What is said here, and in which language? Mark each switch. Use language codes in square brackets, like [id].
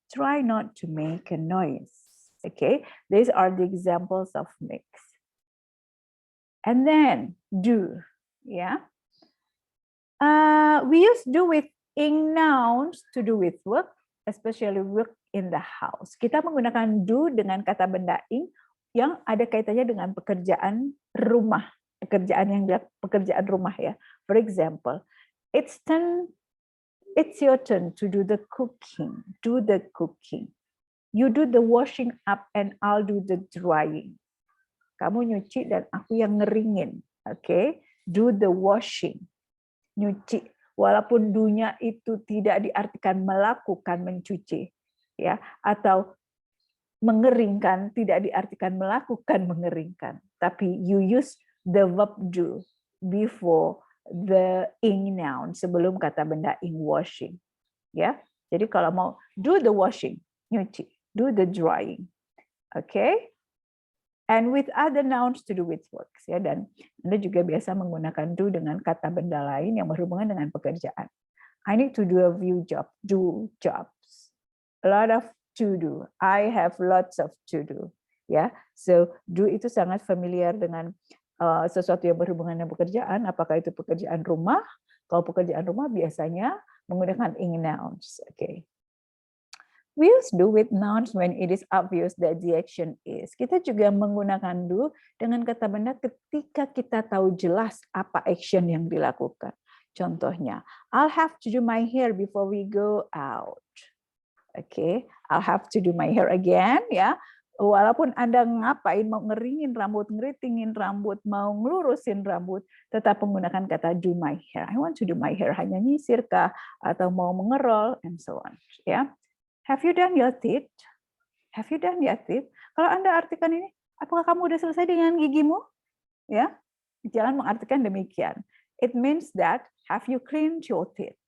[en] Try not to make a noise. Okay, these are the examples of makes. And then do, yeah. We use do with ing nouns to do with work, especially work in the house. [id] Kita menggunakan do dengan kata benda ing yang ada kaitannya dengan pekerjaan rumah, pekerjaan rumah ya. [en] For example, it's your turn to do the cooking. Do the cooking. You do the washing up and I'll do the drying. [id] Kamu nyuci dan aku yang ngeringin. [en] Okay? Do the washing. Nyuci. [id] Walaupun dunya itu tidak diartikan melakukan mencuci, ya, atau mengeringkan tidak diartikan melakukan mengeringkan, tapi you use the verb do before the ing noun, sebelum kata benda ing washing, ya. Jadi kalau mau do the washing, nyuci, do the drying, okay? [en] And with other nouns to do with works, ya. [id] Dan Anda juga biasa menggunakan do dengan kata benda lain yang berhubungan dengan pekerjaan. [en] I need to do a few jobs, do jobs. A lot of to do. I have lots of to do. [id] Ya, so do itu sangat familiar dengan sesuatu yang berhubungan dengan pekerjaan. Apakah itu pekerjaan rumah? Kalau pekerjaan rumah biasanya menggunakan ing nouns. Okay. [en] We use do with nouns when it is obvious that the action is. [id] Kita juga menggunakan do dengan kata benda ketika kita tahu jelas apa action yang dilakukan. [en] Contohnya, I'll have to do my hair before we go out. Okay, I'll have to do my hair again, ya. [id] Walaupun Anda ngapain, mau ngeringin rambut, ngeritingin rambut, mau ngelurusin rambut, tetap menggunakan kata do my hair. [en] I want to do my hair, hanya nyisir kah, atau mau mengerol, and so on. Ya. Have you done your teeth? Have you done your teeth? [id] Kalau Anda artikan ini, apakah kamu udah selesai dengan gigimu? Ya, jangan mengartikan demikian. [en] It means that have you cleaned your teeth?